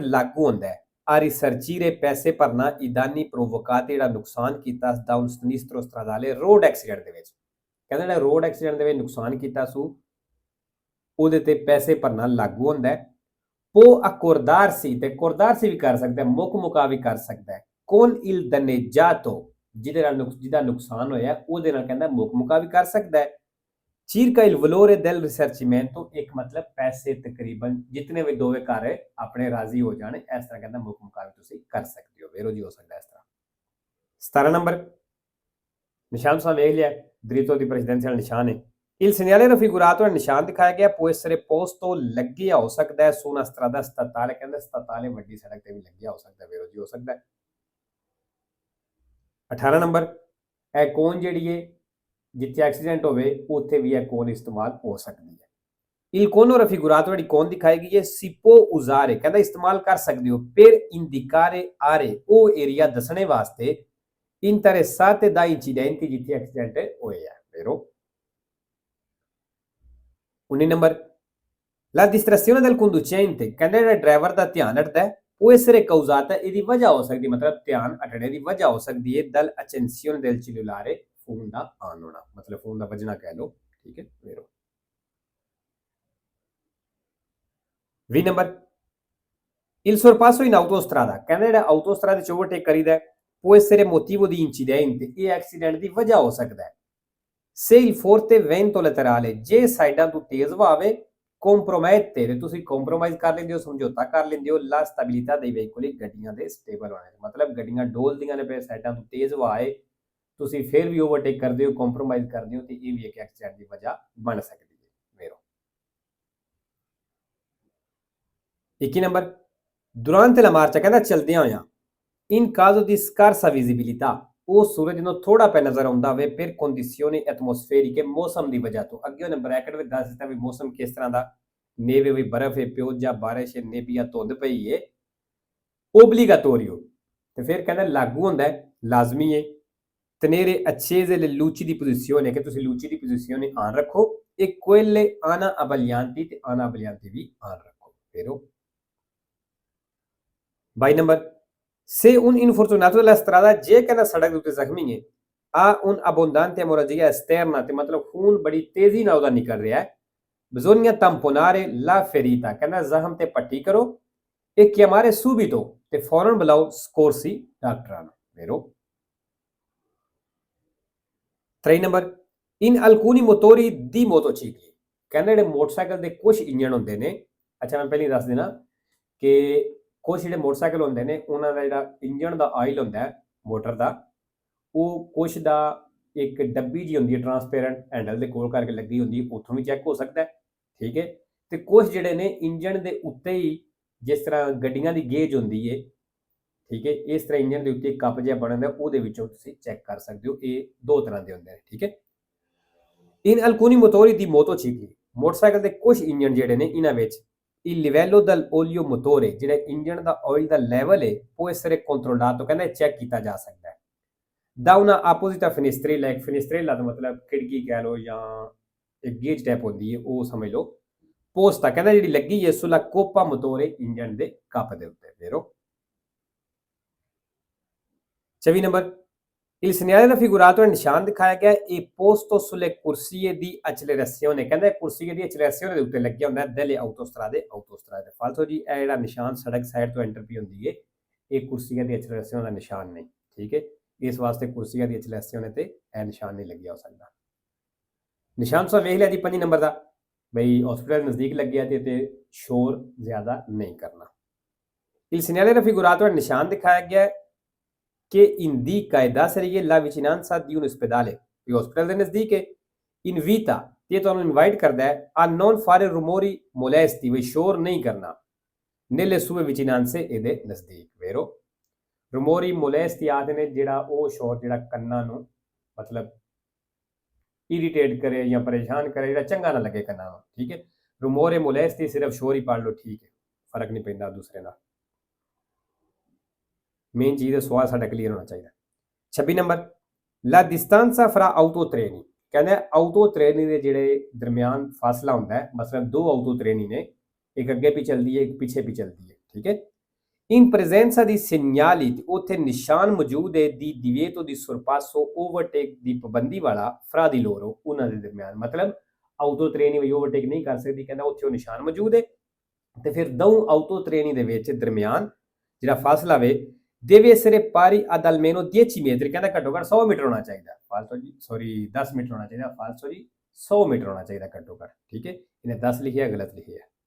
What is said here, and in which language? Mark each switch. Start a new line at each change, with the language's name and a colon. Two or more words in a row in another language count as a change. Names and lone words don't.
Punjabi: ਲਾਗੂ ਹੁੰਦਾ ਹੈ
Italian: a risarcire
Punjabi: ਪੈਸੇ ਭਰਨਾ
Italian: i danni provocati
Punjabi: ਜਿਹੜਾ ਨੁਕਸਾਨ ਕੀਤਾ ਦਾ
Italian: un sinistro stradale
English: road accident
Punjabi: ਦੇ ਵਿੱਚ ਕਹਿੰਦਾ ਜਿਹੜਾ
English: road accident
Punjabi: ਦੇ ਵਿੱਚ ਨੁਕਸਾਨ ਕੀਤਾ ਸੂ ਉਹਦੇ ਤੇ ਪੈਸੇ ਭਰਨਾ ਲਾਗੂ ਹੁੰਦਾ ਹੈ
Italian: può accordarsi
Punjabi: ਤੇ accordarsi ਵੀ ਕਰ ਸਕਦਾ ਹੈ ਮੁਕਾ ਵੀ ਕਰ ਸਕਦਾ ਹੈ
Italian: con il danneggiato
Punjabi: ਜਿਹਦਾ ਨੁਕਸਾਨ ਹੋਇਆ ਉਹਦੇ ਨਾਲ ਕਹਿੰਦਾ ਮੁਕਾ ਵੀ ਕਰ ਸਕਦਾ ਹੈ
Italian: circa il valore del risarcimento
Punjabi: ਇੱਕ ਮਤਲਬ ਪੈਸੇ ਤਕਰੀਬਨ ਜਿੰਨੇ ਵੀ ਦੋਵੇਂ ਘਰ ਆਪਣੇ ਰਾਜ਼ੀ ਹੋ ਜਾਣ ਇਸ ਤਰ੍ਹਾਂ ਕਹਿੰਦਾ ਮੁਕਾ ਵੀ ਤੁਸੀਂ ਕਰ ਸਕਦੇ ਹੋ ਵੇਰੋ ਜੀ ਹੋ ਸਕਦਾ ਇਸ ਤਰ੍ਹਾਂ 17 ਨੰਬਰ ਨਿਸ਼ਾਨ ਸਾਹ ਵੇਖ ਲਿਆ ਦ੍ਰਿਤੋ ਦੀ ਪ੍ਰੈਜ਼ੀਡੈਂਸ਼ੀਅਲ ਨਿਸ਼ਾਨ ਹੈ
Italian: Il segnale raffigurato nel
Punjabi: ਨਿਸ਼ਾਨ ਦਿਖਾਇਆ ਗਿਆ
Italian: può essere posto
Punjabi: ਲੱਗਿਆ ਹੋ ਸਕਦਾ ਹੈ
Italian: su una strada statale
Punjabi: ਕਹਿੰਦਾ ਸਟਾਤਾਲੇ ਵੱਡੀ ਸੜਕ ਤੇ ਵੀ ਲੱਗਿਆ ਹੋ ਸਕਦਾ ਹੈ ਵੇਰੋ ਜੀ ਹੋ ਸਕਦਾ ਹੈ 18 ਨੰਬਰ ਇਹ ਕੋਨ ਜਿਹੜੀ ਹੈ ਜਿੱਥੇ ਐਕਸੀਡੈਂਟ ਹੋਵੇ ਉੱਥੇ ਵੀ ਇਹ ਕੋਨ ਇਸਤੇਮਾਲ ਹੋ ਸਕਦੀ ਹੈ
Italian: Il cono raffigurato
Punjabi: ਜਿਹੜੀ ਕੋਨ ਦਿਖਾਈ ਗਈ ਹੈ
Italian: si può usare
Punjabi: ਕਹਿੰਦਾ ਇਸਤੇਮਾਲ ਕਰ ਸਕਦੇ ਹੋ
Italian: per indicare aree
Punjabi: ਉਹ ਏਰੀਆ ਦੱਸਣੇ ਵਾਸਤੇ
Italian: interessate da incidenti
Punjabi: ਜਿੱਥੇ ਐਕਸੀਡੈਂਟ ਹੋਏ ਆ ਵੇਰੋ 19 ਨੰਬਰ
Italian: la distrazione del conducente
Punjabi: ਕਹਿੰਦਾ ਜਿਹੜਾ ਡਰਾਈਵਰ ਦਾ ਧਿਆਨ ਹਟਦਾ ਹੈ ਉਹ
Italian: essere causata
Punjabi: ਇਹਦੀ ਵਜ੍ਹਾ ਹੋ ਸਕਦੀ ਮਤਲਬ ਧਿਆਨ ਹਟਣੇ ਦੀ ਵਜ੍ਹਾ ਹੋ ਸਕਦੀ ਹੈ
Italian: dal accensione del cellulare
Punjabi: ਫੋਨ ਦਾ ਆਨ ਹੋਣਾ ਮਤਲਬ ਫੋਨ ਦਾ ਵੱਜਣਾ ਕਹਿ ਲਓ ਠੀਕ ਹੈ ਵੇਰੋ 20 ਨੰਬਰ
Italian: il sorpasso in autostrada
Punjabi: ਕਹਿੰਦਾ ਜਿਹੜਾ ਆਟੋਸਟਰਾਦਾ ਚ ਓਵਰਟੇਕ ਕਰੀਦਾ
Italian: può essere motivo di incidente
Punjabi: ਇਹ ਐਕਸੀਡੈਂਟ ਦੀ ਵਜ੍ਹਾ ਹੋ ਸਕਦਾ ਹੈ
Italian: Se il forte vento laterale
Punjabi: ਜੇ ਸਾਈਡਾਂ ਤੋਂ ਤੇਜ਼ ਹਵਾ ਆਵੇ compromette ਤੇ ਤੁਸੀਂ ਕੰਪਰੋਮਾਈਜ਼ ਕਰ ਲੈਂਦੇ ਹੋ, ਸਮਝੌਤਾ ਕਰ ਲੈਂਦੇ ਹੋ
Italian: la stabilità dei veicoli
Punjabi: ਗੱਡੀਆਂ ਦੇ ਸਟੇਬਲ ਹੋਣੇ, ਮਤਲਬ ਗੱਡੀਆਂ ਡੋਲਦੀਆਂ ਨੇ ਪਏ ਸਾਈਡਾਂ ਤੋਂ ਤੇਜ਼ ਹਵਾ ਆਏ ਤੁਸੀਂ ਫਿਰ ਵੀ ਓਵਰਟੇਕ ਕਰਦੇ ਹੋ, ਕੰਪਰੋਮਾਈਜ਼ ਕਰਦੇ ਹੋ ਤੇ ਇਹ ਵੀ ਇੱਕ ਐਕਸੀਡੈਂਟ ਦੀ ਵਜ੍ਹਾ ਬਣ ਸਕਦੀ ਹੈ ਮੇਰੋ। 21 ਨੰਬਰ
Italian: durante la marcia
Punjabi: ਕਹਿੰਦਾ ਚਲਦਿਆਂ ਹੋਇਆਂ
Italian: in caso di scarsa visibilità
Punjabi: ਉਹ ਸੂਰਜ ਨੂੰ ਥੋੜਾ ਪੈ ਨਜ਼ਰ ਆਉਂਦਾ ਹੋਵੇ ਫਿਰ
Italian: condizioni atmosferiche
Punjabi: ਮੌਸਮ ਦੀ ਵਜ੍ਹਾ ਤੋਂ, ਅੱਗੇ ਉਹਨੇ ਬ੍ਰੈਕਟ ਵਿੱਚ ਦੱਸ ਦਿੱਤਾ ਵੀ ਮੌਸਮ ਕਿਸ ਤਰ੍ਹਾਂ ਦਾ, ਨੇਵੇ ਵੀ ਬਰਫ਼ ਹੈ, ਪਿਓਜਾ ਬਾਰਿਸ਼ ਹੈ, ਨੇਬੀਆ ਧੁੰਦ ਪਈ ਹੈ, obbligatorio ਤੇ ਫਿਰ ਕਹਿੰਦਾ ਲਾਗੂ ਹੁੰਦਾ ਹੈ, ਲਾਜ਼ਮੀ ਹੈ,
Italian: tenere accese le luci di posizione che ਤੁਸੀਂ luci di posizione
Punjabi: ਆਨ ਰੱਖੋ
Italian: e quelle ana abbaglianti ਤੇ ana abbaglianti
Punjabi: ਵੀ ਆਨ ਰੱਖੋ। ਫਿਰ 22 ਨੰਬਰ
Italian: se un infortunato della strada
Punjabi: ਜੇ ਕਹਿੰਦਾ ਸੜਕ ਦੇ ਉੱਤੇ ਜ਼ਖਮੀ ਹੈ
Italian: ha un abbondante emorragia esterna
Punjabi: ਤੇ ਮਤਲਬ ਖੂਨ ਬੜੀ ਤੇਜ਼ੀ ਨਾਲ ਉਹਦਾ ਨਿਕਲ ਰਿਹਾ ਹੈ,
Italian: bisogna tamponare la ferita
Punjabi: ਕਹਿੰਦਾ ਜ਼ਖਮ ਤੇ ਪੱਟੀ ਕਰੋ
Italian: e chiamare subito
Punjabi: ਤੇ ਫੌਰਨ ਬੁਲਾਓ ਸਕੋਰਸੀ ਡਾਕਟਰਾਂ ਨੂੰ। ਫਿਰ 3 ਨੰਬਰ in alcuni motori di motocicli ਕਹਿੰਦਾ ਜਿਹੜੇ ਮੋਟਰਸਾਈਕਲ ਦੇ ਕੁਝ ਇੰਜਣ ਹੁੰਦੇ ਨੇ, ਅੱਛਾ ਮੈਂ ਪਹਿਲਾਂ ਦੱਸ ਦੇਣਾ ਕਿ ਕੁਝ ਜਿਹੜੇ ਮੋਟਰਸਾਈਕਲ ਹੁੰਦੇ ਨੇ ਉਹਨਾਂ ਦਾ ਜਿਹੜਾ ਇੰਜਣ ਦਾ ਆਇਲ ਹੁੰਦਾ ਹੈ ਮੋਟਰ ਦਾ, ਉਹ ਕੁਝ ਦਾ ਇੱਕ ਡੱਬੀ ਜੀ ਹੁੰਦੀ ਹੈ
English: transparent handle
Punjabi: ਦੇ ਕੋਲ ਕਰਕੇ ਲੱਗੀ ਹੁੰਦੀ ਹੈ, ਉੱਥੋਂ ਵੀ ਚੈੱਕ ਹੋ ਸਕਦਾ ਹੈ, ਠੀਕ ਹੈ। ਤੇ ਕੁਝ ਜਿਹੜੇ ਨੇ ਇੰਜਣ ਦੇ ਉੱਤੇ ਹੀ, ਜਿਸ ਤਰ੍ਹਾਂ ਗੱਡੀਆਂ ਦੀ ਗੇਜ ਹੁੰਦੀ ਹੈ, ਠੀਕ ਹੈ, ਇਸ ਤਰ੍ਹਾਂ ਇੰਜਣ ਦੇ ਉੱਤੇ ਕੱਪ ਜਿਹਾ ਬਣਿਆ ਹੁੰਦਾ ਉਹਦੇ ਵਿੱਚੋਂ ਤੁਸੀਂ ਚੈੱਕ ਕਰ ਸਕਦੇ ਹੋ, ਇਹ ਦੋ ਤਰ੍ਹਾਂ ਦੇ ਹੁੰਦੇ ਨੇ, ਠੀਕ ਹੈ।
Italian: in alcuni motori di motocicli
Punjabi: ਮੋਟਰਸਾਈਕਲ ਦੇ ਕੁਝ ਇੰਜਣ ਜਿਹੜੇ ਨੇ ਇਹਨਾਂ ਵਿੱਚ
Italian: il livello dell'olio motore
Punjabi: ਜਿਹੜਾ ਇੰਜਣ ਦਾ ਆਇਲ ਦਾ ਲੈਵਲ ਹੈ ਉਹ ਇਸ ਤਰ੍ਹਾਂ ਕੰਟਰੋਲਾto ਕਹਿੰਦਾ ਚੈੱਕ ਕੀਤਾ ਜਾ ਸਕਦਾ ਹੈ
Italian: da una apposita finestrella,
Punjabi: ਇੱਕ finestrella ਦਾ ਮਤਲਬ ਖਿੜਕੀ ਕਹਿ ਲਓ ਜਾਂ ਇੱਕ ਗੇਜ ਟਾਈਪ ਹੁੰਦੀ ਹੈ ਉਹ ਸਮਝ ਲਓ, ਪੋਸਟਾ ਕਹਿੰਦਾ ਜਿਹੜੀ ਲੱਗੀ ਹੈ
Italian: sulla coppa motore
Punjabi: ਇੰਜਣ ਦੇ ਕੱਪ ਦੇ ਉੱਤੇ। ਫਿਰ 24 ਨੰਬਰ
Italian: il segnale raffigurato è
Punjabi: ਨਿਸ਼ਾਨ ਦਿਖਾਇਆ ਗਿਆ
Italian: è posto sulle corsie di accelerazione
Punjabi: ਕਹਿੰਦਾ ਕੁਰਸੀਏ ਦੀ accelerazione ਦੇ ਉੱਤੇ ਲੱਗਿਆ ਹੁੰਦਾ
Italian: delle autostrade
Punjabi: ਫਾਲਤੂ ਜੀ ਇਹ ਜਿਹੜਾ ਨਿਸ਼ਾਨ ਸੜਕ ਸਾਈਡ ਤੋਂ ਐਂਟਰ ਵੀ ਹੁੰਦੀ ਹੈ ਇਹ ਕੁਰਸੀਏ ਦੀ accelerazione ਦਾ ਨਿਸ਼ਾਨ ਨਹੀਂ, ਠੀਕ ਹੈ, ਇਸ ਵਾਸਤੇ ਕੁਰਸੀਏ ਦੀ accelerazione ਤੇ ਇਹ ਨਿਸ਼ਾਨ ਨਹੀਂ ਲੱਗਿਆ ਹੋ ਸਕਦਾ। ਨਿਸ਼ਾਨ ਤੁਸੀਂ ਵੇਖ ਲਿਆ ਜੀ 5 ਨੰਬਰ ਦਾ, ਬਈ ਹਸਪੀਟਲ ਨਜ਼ਦੀਕ ਲੱਗਿਆ ਤੇ ਸ਼ੋਰ ਜ਼ਿਆਦਾ ਨਹੀਂ ਕਰਨਾ।
Italian: il segnale raffigurato è
Punjabi: ਨਿਸ਼ਾਨ ਦਿਖਾਇਆ ਗਿਆ
Italian: che indica e dà serie la vicinanza di un ospedale, il hospital del nazdiche invita
Punjabi: ਤੇ ਤੁਹਾਨੂੰ ਇਨਵਾਈਟ ਕਰਦਾ ਹੈ
Italian: a non fare rumori molesti,
Punjabi: ਵੀ ਸ਼ੋਰ ਨਹੀਂ ਕਰਨਾ
Italian: nelle sue vicinanze
Punjabi: ਇਹਦੇ ਨਜ਼ਦੀਕ।
Italian: vero rumori molesti
Punjabi: ਆਦੇ ਨੇ ਜਿਹੜਾ ਉਹ ਸ਼ੋਰ ਜਿਹੜਾ ਕੰਨਾਂ ਨੂੰ ਮਤਲਬ ਇਰੀਟੇਟ ਕਰੇ ਜਾਂ ਪਰੇਸ਼ਾਨ ਕਰੇ, ਜਿਹੜਾ ਚੰਗਾ ਨਾ ਲੱਗੇ ਕੰਨਾਂ ਨੂੰ, ਠੀਕ ਹੈ।
Italian: rumore molesti
Punjabi: ਸਿਰਫ ਸ਼ੋਰ ਹੀ ਪੜ ਲਓ, ਠੀਕ ਹੈ, ਫਰਕ ਨਹੀਂ ਪੈਂਦਾ ਦੂਸਰੇ ਨਾਲ। ਮੇਨ ਚੀਜ਼ ਹੈ ਸਵਾਲ ਸਾਡਾ ਕਲੀਅਰ ਹੋਣਾ ਚਾਹੀਦਾ। 26 ਨੰਬਰ
Italian: la distanza fra autotreni
Punjabi: ਕਹਿੰਦਾ ਆਟੋ ਟ੍ਰੇਨੀ ਦੇ ਜਿਹੜੇ ਦਰਮਿਆਨ ਫਾਸਲਾ ਹੁੰਦਾ ਹੈ, ਮਸਲਨ ਦੋ ਆਟੋ ਟ੍ਰੇਨੀ ਨੇ, ਇੱਕ ਅੱਗੇ ਵੀ ਚੱਲਦੀ ਹੈ ਇੱਕ ਪਿੱਛੇ ਵੀ ਚੱਲਦੀ ਹੈ, ਠੀਕ ਹੈ।
Italian: in presenza di segnali
Punjabi: ਉੱਥੇ ਨਿਸ਼ਾਨ ਮੌਜੂਦ ਹੈ
Italian: di divieto di sorpasso
Punjabi: overtake ਦੀ ਪਾਬੰਦੀ ਵਾਲਾ
Italian: fra di loro
Punjabi: ਉਹਨਾਂ ਦੇ ਦਰਮਿਆਨ, ਮਤਲਬ ਆਟੋ ਟ੍ਰੇਨੀ ਵੀ ਓਵਰਟੇਕ ਨਹੀਂ ਕਰ ਸਕਦੀ, ਕਹਿੰਦਾ ਉੱਥੇ ਉਹ ਨਿਸ਼ਾਨ ਮੌਜੂਦ ਹੈ ਤੇ ਫਿਰ ਦੋ ਆਟੋ ਟ੍ਰੇਨੀ ਦੇ ਵਿੱਚ ਦਰਮਿਆਨ ਜਿਹੜਾ ਫਾਸਲਾ ਵੇ
Italian: deve essere pari ad almeno 10 metri
Punjabi: ਕਹਿੰਦਾ ਘੱਟੋ ਘੱਟ 100 ਮੀਟਰ ਹੋਣਾ ਚਾਹੀਦਾ, ਫਾਲਤੂ ਜੀ ਸੌਰੀ 10 ਮੀਟਰ ਹੋਣਾ ਚਾਹੀਦਾ, ਫਾਲਤੂ ਜੀ 100 ਮੀਟਰ ਹੋਣਾ ਚਾਹੀਦਾ ਘੱਟੋ ਘੱਟ, ਠੀਕ ਹੈ, ਇਹਨੇ 10 ਲਿਖਿਆ ਗਲਤ ਲਿਖਿਆ।